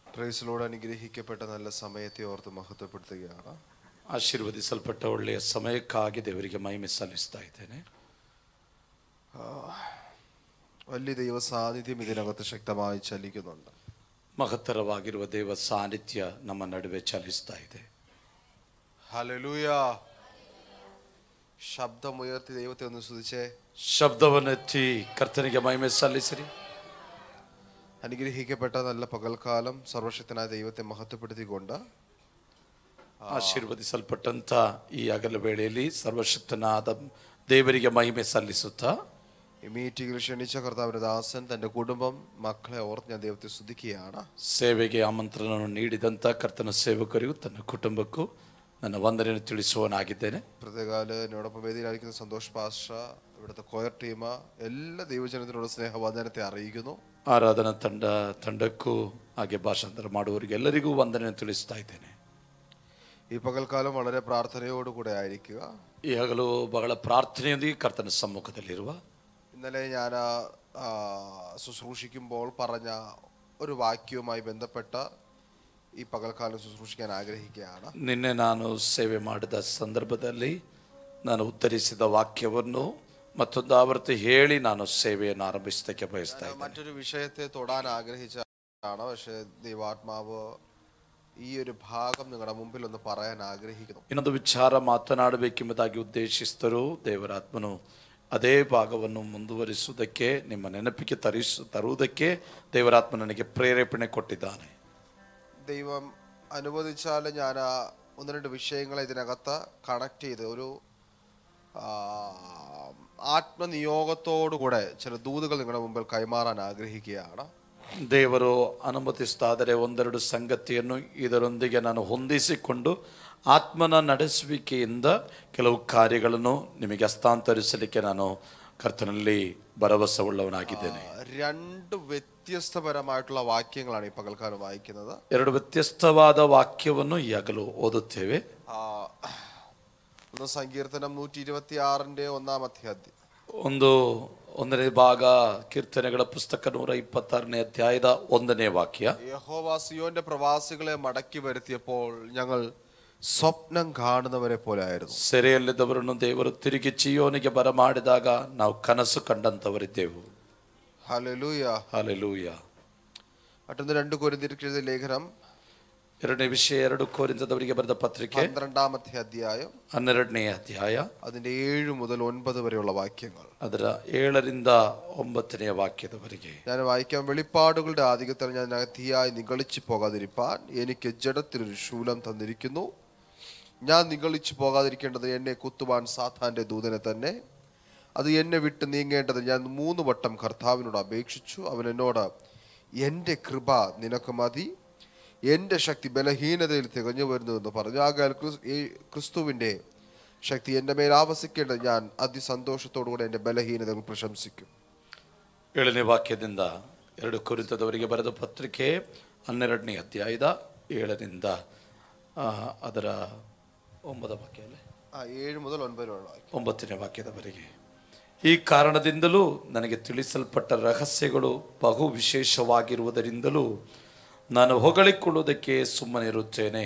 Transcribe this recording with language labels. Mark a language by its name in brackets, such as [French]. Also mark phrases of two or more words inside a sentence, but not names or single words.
[Malayalam] പ്രൈസിലോട് അനുഗ്രഹിക്കപ്പെട്ട നല്ല സമയത്തെ ഓർത്ത് മഹത്വപ്പെടുത്തുകയാണ്. [Kannada] ಆಶೀರ್ವದಿಸಲ್ಪಟ್ಟ ಒಳ್ಳೆಯ ಸಮಯಕ್ಕಾಗಿ ದೇವರಿಗೆ ಮಹಿಮೆ ಸಲ್ಲಿಸ್ತಾ ಇದ್ದೇನೆ. [Malayalam] വലിയ ദൈവ സാന്നിധ്യം ഇതിനകത്ത് ശക്തമായി ചലിക്കുന്നുണ്ട്. [Kannada] ಮಹತ್ತರವಾಗಿರುವ ದೇವ ಸಾನ್ನಿಧ್ಯ ನಮ್ಮ ನಡುವೆ ಚಲಿಸ್ತಾ ಇದೆ. [Malayalam] ഹല്ലേലൂയ. ശബ്ദമുയർത്തി ദൈവത്തെ ഒന്ന് സ്തുതിച്ചേ. [Kannada] ಶಬ್ದವನ್ನೆತ್ತಿ ಕರ್ತನಿಗೆ ಮಹಿಮೆ ಸಲ್ಲಿಸಿರಿ. [Malayalam] അനുഗ്രഹിക്കപ്പെട്ട നല്ല പകൽക്കാലം സർവശക്തനായ ദൈവത്തെ മഹത്വപ്പെടുത്തിക്കൊണ്ട് [Kannada] ಆಶೀರ್ವದಿಸಲ್ಪಟ್ಟಂತ ಈ ಹಗಲ ವೇಳೆಯಲ್ಲಿ ಸರ್ವಶಕ್ತನಾದ ದೇವರಿಗೆ ಮಹಿಮೆ ಸಲ್ಲಿಸುತ್ತಾ [Malayalam] ഈ മീറ്റിംഗിൽ ക്ഷണിച്ച കർത്താവിന്റെ ദാസൻ തന്റെ കുടുംബം മക്കളെ ഓർത്ത് ഞാൻ ദൈവത്തെ സ്തുതിക്കുകയാണ്. [Kannada] ಸೇವೆಗೆ ಆಮಂತ್ರಣವನ್ನು ನೀಡಿದಂತ ಕರ್ತನ ಸೇವಕರಿಗೂ ತನ್ನ ಕುಟುಂಬಕ್ಕೂ ನನ್ನ ವಂದನೆಯನ್ನು ತಿಳಿಸುವನಾಗಿದ್ದೇನೆ. [Malayalam] പ്രത്യേകാല് എന്നോടൊപ്പം വേദിയിലായിരിക്കുന്ന സന്തോഷ് പാസ്റ്റർ, ഇവിടുത്തെ കൊയർ ടീം, എല്ലാ ദൈവജനത്തിനോട് സ്നേഹവന്ദനത്തെ അറിയിക്കുന്നു. [Kannada] ಆರಾಧನಾ ತಂಡಕ್ಕೂ ಹಾಗೆ ಭಾಷಾಂತರ ಮಾಡುವವರಿಗೆ ಎಲ್ಲರಿಗೂ ವಂದನೆಯನ್ನು ತಿಳಿಸ್ತಾ ಇದ್ದೇನೆ. [Malayalam] ഈ പകൽക്കാലം വളരെ പ്രാർത്ഥനയോടുകൂടെ ആയിരിക്കുക. [Kannada] ಈ ಹಗಲು ಬಹಳ ಪ್ರಾರ್ಥನೆಯೊಂದಿಗೆ ಕರ್ತನ ಸಮ್ಮುಖದಲ್ಲಿರುವ. [Malayalam] ഇന്നലെ ഞാൻ ശുശ്രൂഷിക്കുമ്പോൾ പറഞ്ഞ ഒരു വാക്യവുമായി ബന്ധപ്പെട്ട ഈ പകൽക്കാലം ശുശ്രൂഷിക്കാൻ ആഗ്രഹിക്കുകയാണ്. [Kannada] ನಿನ್ನೆ ನಾನು ಸೇವೆ ಮಾಡಿದ ಸಂದರ್ಭದಲ್ಲಿ ನಾನು ಉತ್ತರಿಸಿದ ವಾಕ್ಯವನ್ನು ಮತ್ತೊಂದು ಆವೃತ್ತಿ ಹೇಳಿ ನಾನು ಸೇವೆಯನ್ನು ಆರಂಭಿಸಲಿಕ್ಕೆ ಬಯಸ್ತಾ ಇದ್ದೇನೆ. [Malayalam] മറ്റൊരു വിഷയത്തെ തൊടാൻ ആഗ്രഹിച്ചാണ്, പക്ഷേ ദൈവാത്മാവ് ഈ ഒരു ഭാഗം നിങ്ങളുടെ മുമ്പിൽ ഒന്ന് പറയാൻ ആഗ്രഹിക്കുന്നു. [Kannada] ಇನ್ನೊಂದು ವಿಚಾರ ಮಾತನಾಡಬೇಕೆಂಬುದಾಗಿ ಉದ್ದೇಶಿಸಿದರು. ದೇವರಾತ್ಮನು ಅದೇ ಭಾಗವನ್ನು ಮುಂದುವರಿಸುವುದಕ್ಕೆ, ನಿಮ್ಮ ನೆನಪಿಗೆ ತರುವುದಕ್ಕೆ ದೇವರಾತ್ಮ ನನಗೆ ಪ್ರೇರೇಪಣೆ ಕೊಟ್ಟಿದ್ದಾನೆ. [Malayalam] ദൈവം അനുവദിച്ചാൽ ഞാൻ ഒന്ന് രണ്ട് വിഷയങ്ങളെ ഇതിനകത്ത് കണക്ട് ചെയ്ത് ഒരു ആത്മനിയോഗത്തോടുകൂടെ ചില ദൂതുകൾ നിങ്ങളുടെ മുമ്പിൽ കൈമാറാൻ ആഗ്രഹിക്കുകയാണ്. [Kannada] ದೇವರು ಅನುಮತಿಸ್ತಾದರೆ ಒಂದೆರಡು ಸಂಗತಿಯನ್ನು ಇದರೊಂದಿಗೆ ನಾನು ಹೊಂದಿಸಿಕೊಂಡು ಆತ್ಮನ ನಡೆಸುವಿಕೆಯಿಂದ ಕೆಲವು ಕಾರ್ಯಗಳನ್ನು ನಿಮಗೆ ಹಸ್ತಾಂತರಿಸಲಿಕ್ಕೆ ನಾನು ಕರ್ತನಲ್ಲಿ ಭರವಸೆ ಉಳ್ಳವನಾಗಿದ್ದೇನೆ. [Malayalam] രണ്ട് വ്യത്യസ്തപരമായിട്ടുള്ള വാക്യങ്ങളാണ് ഈ പകൽക്കാലം വായിക്കുന്നത്. [Kannada] ಎರಡು ವ್ಯತ್ಯಸ್ತವಾದ ವಾಕ್ಯವನ್ನು ಈ ಹಗಲು ಓದುತ್ತೇವೆ. [Malayalam] ഒന്ന് സങ്കീർത്തനം 126 ഒന്നാം അധ്യായം. [Kannada] ಒಂದನೇ ಭಾಗ ಕೀರ್ತನೆಗಳ ಪುಸ್ತಕ 126ನೇ ಅಧ್ಯಾಯದ 1ನೇ ವಾಕ್ಯ. [Malayalam] യഹോവ സിയോന്റെ പ്രവാസികളെ മടക്കി വരുത്തിയപ്പോൾ ഞങ്ങൾ ಸ್ವಪ್ನ കാണുന്നവരെ പോലെ ആയിരുന്നു. [Kannada] ಸೆರೆಯಲ್ಲಿದ್ದವರನ್ನು ದೇವರು ತಿರುಗಿ ಚಿಯೋನಿಗೆ ಬರಮಾಡಿದಾಗ ನಾವು ಕನಸು ಕಂಡಂತವರಿದ್ದೆವು. [Malayalam] ഹല്ലേലൂയ, [Kannada] ಹಲ್ಲೆಲೂಯ. [Malayalam] മറ്റൊന്ന് 2 കൊരിന്ത്യർക്ക് എഴുതിയ ലേഖനം, [Kannada] ಎರಡನೇ ವಿಷಯ 2 ಕೊರಿಂಥದವರಿಗೆ ಬರೆದ ಪತ್ರಿಕೆ [Malayalam] 12ാമത്തെ അധ്യായം [Kannada] 12ನೇ ಅಧ್ಯಾಯ [Malayalam] അതിന്റെ 7 മുതൽ 9 വരെയുള്ള വാക്യങ്ങൾ. [Kannada] ಅದರ 7ರಿಂದ 9ನೇ വാക്യದವರೆಗೆ [Malayalam] ഞാൻ വായിക്കാം. വെളിപ്പാടുകളുടെ ആധിക്യത്തിൽ ഞാൻ തീയായി നിഗളിച്ചു പോകാതിരിപ്പാൻ എനിക്ക് ജഡത്തിലൊരു ശൂലം തന്നിരിക്കുന്നു. ഞാൻ നിഗളിച്ചു പോകാതിരിക്കേണ്ടത് എന്നെ കുത്തുവാൻ സാത്താന്റെ ദൂതനെ തന്നെ. അത് എന്നെ വിട്ട് നീങ്ങേണ്ടത് ഞാൻ 3 വട്ടം കർത്താവിനോട് അപേക്ഷിച്ചു. അവൻ എന്നോട്, എൻ്റെ കൃപ നിനക്ക് മതി, എൻ്റെ ശക്തി ബലഹീനതയിൽ തികഞ്ഞു വരുന്നു എന്ന് പറഞ്ഞു. ആകയാൽ ക്രിസ്തുവിൻ്റെ ശക്തി എൻ്റെ മേൽ ആവസിക്കേണ്ടത് ഞാൻ അതിസന്തോഷത്തോടുകൂടെ എൻ്റെ ബലഹീനതകൾ പ്രശംസിക്കും. [Kannada] 7ನೇ ವಾಕ್ಯದಿಂದ 2 ಕೊರಿಂಥದವರಿಗೆ ಬರೆದ ಪತ್ರಿಕೆ 12ನೇ ಅಧ್ಯಾಯದ 7ರಿಂದ ಅದರ 9 ವಾಕ್ಯ ಅല്ലേ, [Malayalam] 7 മുതൽ [Kannada] 9ನೇ ವಾಕ್ಯದವರೆಗೆ. ಈ ಕಾರಣದಿಂದಲೂ ನನಗೆ ತಿಳಿಸಲ್ಪಟ್ಟ ರಹಸ್ಯಗಳು ಬಹು ವಿಶೇಷವಾಗಿರುವುದರಿಂದಲೂ ನಾನು ಹೊಗಳಿಕೊಳ್ಳುವುದಕ್ಕೆ ಸುಮ್ಮನಿರುತ್ತೇನೆ.